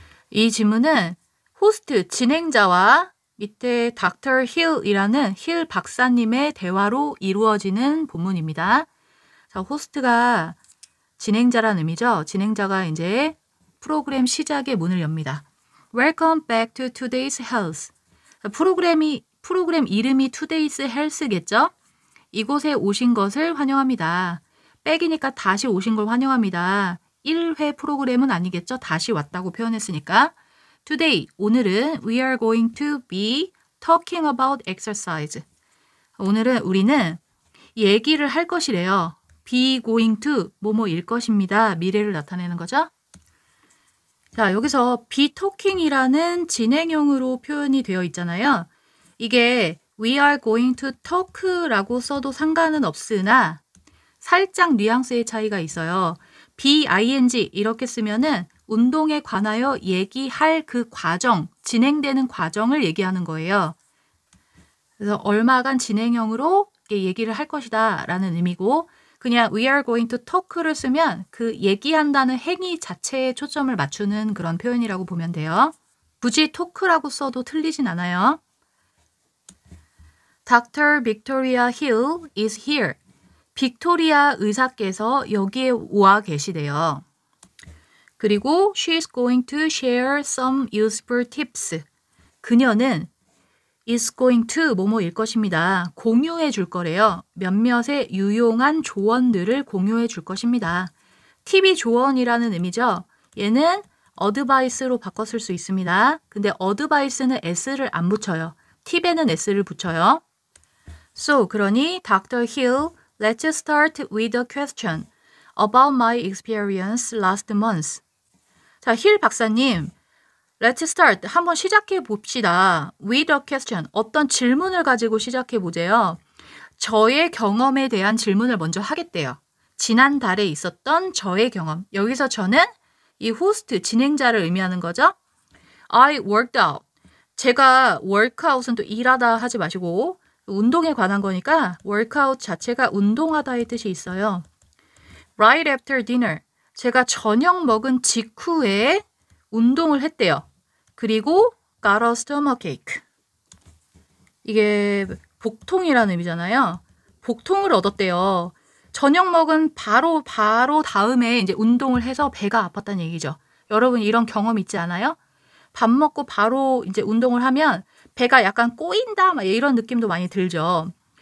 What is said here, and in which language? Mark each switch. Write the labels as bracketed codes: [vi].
[ko] 이 지문은 호스트 진행자와 밑에 Dr. Hill이라는 힐 박사님의 대화로 이루어지는 본문입니다. 자, 호스트가 진행자라는 의미죠. 진행자가 이제 프로그램 시작의 문을 엽니다. [en] Welcome back to today's health. [ko] 프로그램 이름이 today's health겠죠? 이곳에 오신 것을 환영합니다. 백이니까 다시 오신 걸 환영합니다. 1회 프로그램은 아니겠죠? 다시 왔다고 표현했으니까. [en] Today, [ko] 오늘은 [en] we are going to be talking about exercise. [ko] 오늘은 우리는 얘기를 할 것이래요. be going to, 뭐뭐일 것입니다. 미래를 나타내는 거죠. 자, 여기서 be talking이라는 진행형으로 표현이 되어 있잖아요. 이게 [en] we are going to talk [ko] 라고 써도 상관은 없으나 살짝 뉘앙스의 차이가 있어요. be ing 이렇게 쓰면은 운동에 관하여 얘기할 그 과정, 진행되는 과정을 얘기하는 거예요. 그래서 얼마간 진행형으로 얘기를 할 것이다 라는 의미고 그냥 [en] we are going to talk [ko] 를 쓰면 그 얘기한다는 행위 자체에 초점을 맞추는 그런 표현이라고 보면 돼요. 굳이 talk라고 써도 틀리진 않아요. [en] Dr. Victoria Hill is here. [ko] 빅토리아 의사께서 여기에 와 계시대요. 그리고 [en] she's going to share some useful tips. [ko] 그녀는 is going to 뭐뭐일 것입니다. 공유해 줄 거래요. 몇몇의 유용한 조언들을 공유해 줄 것입니다. 팁이 조언이라는 의미죠. 얘는 advice로 바꿔 쓸 수 있습니다. 근데 advice는 s를 안 붙여요. 팁에는 s를 붙여요. [en] So, [ko] 그러니 Dr. [en] Hill, let's start with a question about my experience last month. [ko] 자, 힐 박사님, [en] let's start. [ko] 한번 시작해 봅시다. [en] With a question. [ko] 어떤 질문을 가지고 시작해 보세요. 저의 경험에 대한 질문을 먼저 하겠대요. 지난달에 있었던 저의 경험. 여기서 저는 이 호스트, 진행자를 의미하는 거죠. [en] I worked out. [ko] 제가 workout은 또 일하다 하지 마시고 운동에 관한 거니까 workout 자체가 운동하다의 뜻이 있어요. [en] Right after dinner. [ko] 제가 저녁 먹은 직후에 운동을 했대요. 그리고 [en] got a stomachache. [ko] 이게 복통이라는 의미잖아요. 복통을 얻었대요. 저녁 먹은 바로 다음에 이제 운동을 해서 배가 아팠다는 얘기죠. 여러분 이런 경험 있지 않아요? 밥 먹고 바로 이제 운동을 하면 배가 약간 꼬인다 막 이런 느낌도 많이 들죠.